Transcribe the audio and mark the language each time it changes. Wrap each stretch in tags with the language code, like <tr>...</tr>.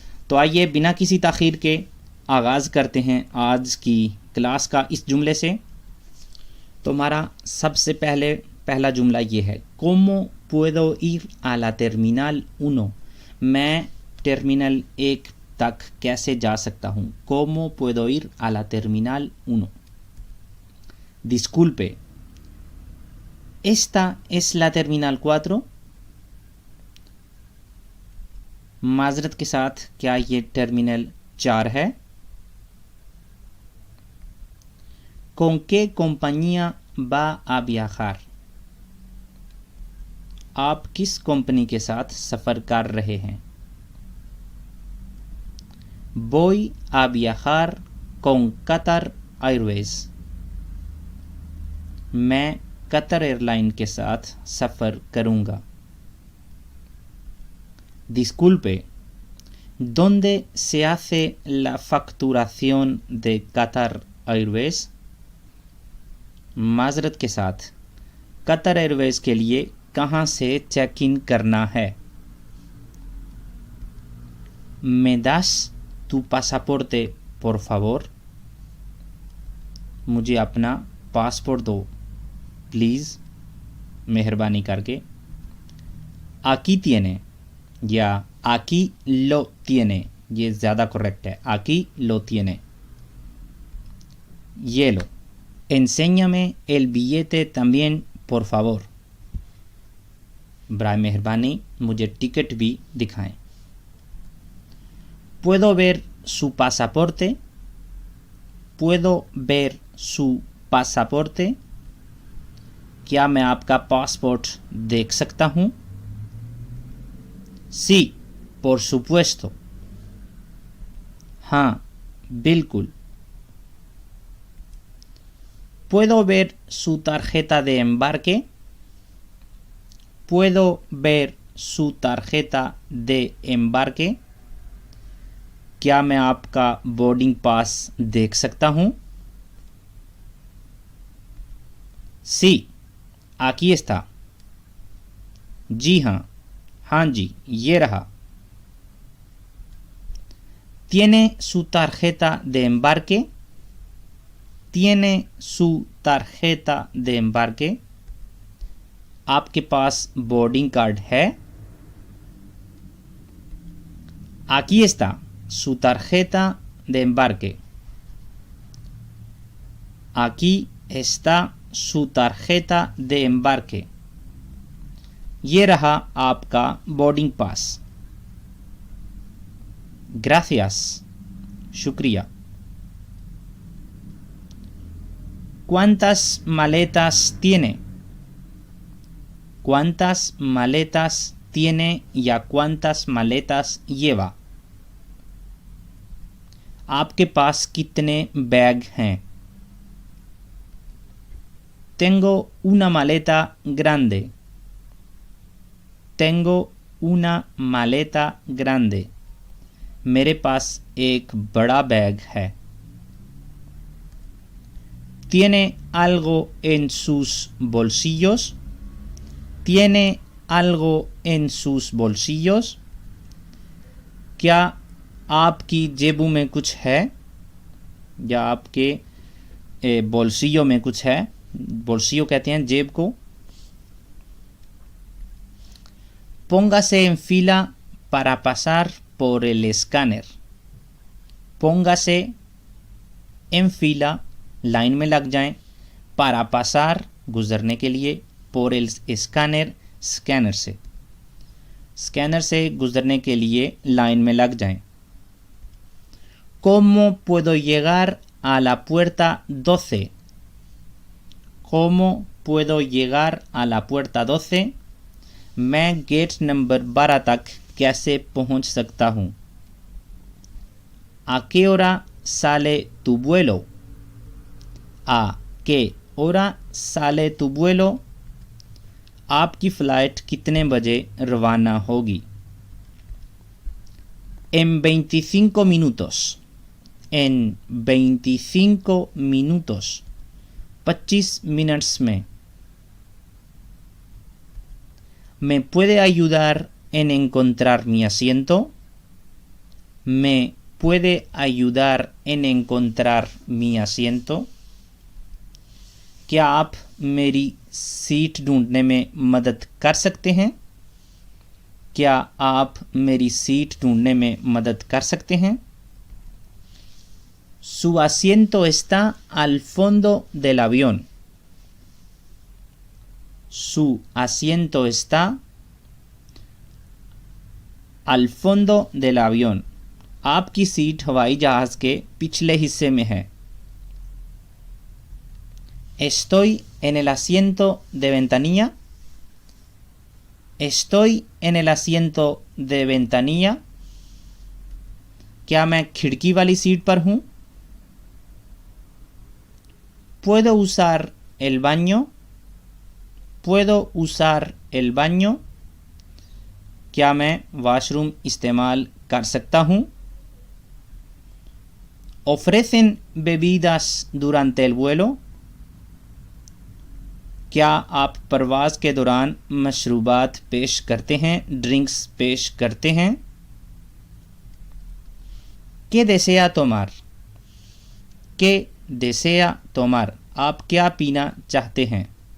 <hi>तो आइए बिना किसी ताख़ीर के आगाज़ करते हैं आज की क्लास का इस जुमले से। तो हमारा सबसे पहला जुमला ये है,</hi> <es>¿Cómo puedo ir a la terminal 1?</es> <hi>मैं टर्मिनल 1 तक कैसे जा सकता हूँ।</hi> <es>¿Cómo puedo ir a la terminal 1? Disculpe, ¿esta es la terminal 4?</es> <hi>माजरत के साथ क्या ये टर्मिनल 4 है?</hi> <es>¿Con qué compañía va a viajar?</es> <hi>आप किस कंपनी के साथ सफ़र कर रहे हैं?</hi> <es>Voy a viajar con Qatar Airways.</es> <hi>मैं कतर एयरलाइन के साथ सफ़र करूँगा।</hi> <es>Disculpe, ¿dónde se hace la facturación de Qatar Airways?</es> <hi>माजरत के साथ कतर एयरवेज़ के लिए कहाँ से चेक इन करना है?</hi> <es>¿Me das tu pasaporte por favor?</es> <hi>मुझे अपना पासपोर्ट दो प्लीज़, मेहरबानी करके।</hi> <es>Aquí tiene</es> <hi>या</hi> <es>aquí lo tiene,</es> <hi>ये ज़्यादा करेक्ट है।</hi> <es>Aquí lo tiene,</es> <hi>ये लो।</hi> <es>Enséñame el billete también por favor,</es> <hi>बराए मेहरबानी मुझे टिकट भी दिखाएं।</hi> <es>¿Puedo ver su pasaporte? ¿Puedo ver su pasaporte?</es> <hi>क्या मैं आपका पासपोर्ट देख सकता हूँ?</hi> <es>Sí, por supuesto.</es> <hi>हाँ, बिल्कुल।</hi> <es>¿Puedo ver su tarjeta de embarque? ¿Puedo ver su tarjeta de embarque?</es> <hi>क्या मैं आपका बोर्डिंग पास देख सकता हूँ?</hi> <es>Sí, aquí está.</es> <hi>जी हाँ, हाँ जी, ये रहा।</hi> <es>¿Tiene su tarjeta de embarque? ¿Tiene su tarjeta de embarque?</es> <hi>आपके पास बोर्डिंग कार्ड है?</hi> <es>Aquí está su tarjeta de embarque. Aquí está su tarjeta de embarque.</es> <hi>ये रहा आपका बोर्डिंग पास।</hi> <es>Gracias,</es> <hi>शुक्रिया।</hi> <es>¿Cuántas maletas tiene? ¿Cuántas maletas tiene</es> <hi>या</hi> <es>cuántas maletas lleva?</es> <hi>आपके पास कितने bag हैं?</hi> <es>Tengo una maleta grande. Tengo una maleta grande.</es> <hi>मेरे पास एक बड़ा बैग है।</hi> <es>¿Tiene algo en sus bolsillos? ¿Tiene algo en sus bolsillos?</es> <hi>क्या आपकी जेबों में कुछ है या आपके बोल्सियो में कुछ है? बोल्सियो कहते हैं जेब को।</hi> <es>Póngase en fila para pasar por el escáner. Póngase en fila,</es> <hi>line में लग जाएं,</hi> <es>para pasar</es> <hi>गुजरने के लिए,</hi> <es>por el escáner</es> <hi>स्कैनर से, स्कैनर से गुजरने के लिए लाइन में लग जाएं।</hi> <es>¿Cómo puedo llegar a la puerta 12? ¿Cómo puedo llegar a la puerta 12?</es> <hi>मैं गेट नंबर 12 तक कैसे पहुंच सकता हूं?</hi> <es>¿A qué hora sale tu vuelo? ¿A qué hora sale tu vuelo?</es> <hi>आपकी फ़्लाइट कितने बजे रवाना होगी?</hi> <es>En 25 minutos. En 25 minutos.</es> <hi>25 minutes में.</hi> <es>¿Me puede ayudar en encontrar mi asiento? ¿Me puede ayudar en encontrar mi asiento?</es> <hi>क्या आप मेरी seat ढूंढने में मदद कर सकते हैं? क्या आप मेरी सीट ढूंढने में मदद कर सकते हैं?</hi> <es>Su asiento está al fondo del avión. Su asiento está al fondo del avión.</es> <hi>आपकी सीट हवाई जहाज के पिछले हिस्से में है.</hi> <es>Estoy en el asiento de ventanilla. Estoy en el asiento de ventanilla.</es> <hi>क्या मैं खिड़की वाली सीट पर हूँ?</hi> <es>¿Puedo usar el baño? ¿Puedo usar el baño?</es> <hi>क्या मैं वॉशरूम इस्तेमाल कर सकता हूँ?</hi> <es>¿Ofrecen bebidas durante el vuelo?</es> <hi>क्या आप परवाज़ के दौरान मशरूबात पेश करते हैं, ड्रिंक्स पेश करते हैं?</hi> <es>¿Qué desea tomar? ¿Qué desea tomar?</es> <hi>आप क्या पीना चाहते हैं?</hi>